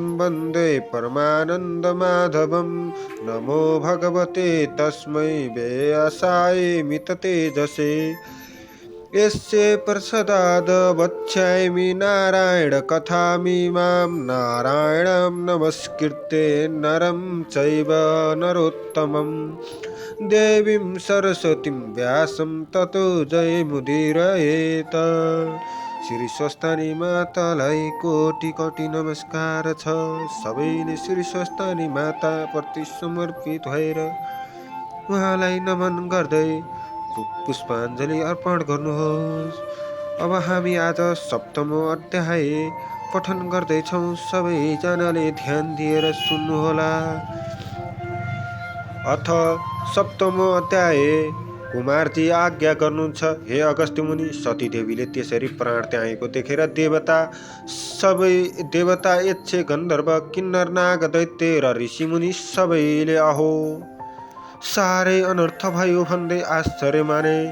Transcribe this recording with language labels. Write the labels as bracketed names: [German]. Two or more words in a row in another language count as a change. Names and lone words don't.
[Sanskrit] वन्दे परमानन्दमाधवं नमो भगवते तस्मै व्यासाय मिततेजसे यस्य प्रसादाद् वक्ष्यामि नारायणकथामिमां नारायणं नमस्कृत्य नरं चैव नरोत्तमं देवीं सरस्वतीं व्यासं ततो जयमुदीरयेत्। [Nepali] श्री स्वस्थानी मातालाई कोटि कोटि नमस्कार छ। सबैले श्री स्वस्थानी माता प्रति समर्पित भएर उहाँलाई नमन गर्दै पुष्पाञ्जली अर्पण गर्नुहोस्। अब हामी आज सप्तमो अध्याय पठन गर्दैछौँ। सबैजनाले ध्यान दिएर सुन्नुहोला। [Sanskrit] अथ सप्तमो अध्याय। [Nepali] कुमारजी आज्ञा गर्नुहुन्छ, हे अगस्त्य मुनि। सतीदेवीले त्यसरी प्राण त्यागेको देखेर सबै देवता यक्ष गन्धर्व किन्नर नाग दैत्य र ऋषिमुनि सबैले अहो साह्रै अनर्थ भयो भन्दै आश्चर्य माने।